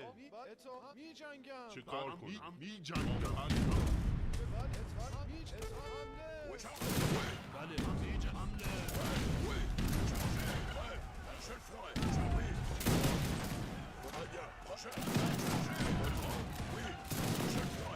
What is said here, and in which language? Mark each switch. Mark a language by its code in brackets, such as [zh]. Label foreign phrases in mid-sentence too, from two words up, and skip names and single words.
[fa] می جنگم. چه کار کنم؟ می جنگم. بله می جنگم. حمله. [fr] Oui. Je le ferai. Oui. Très bien. Prochaine. Oui. Je le ferai.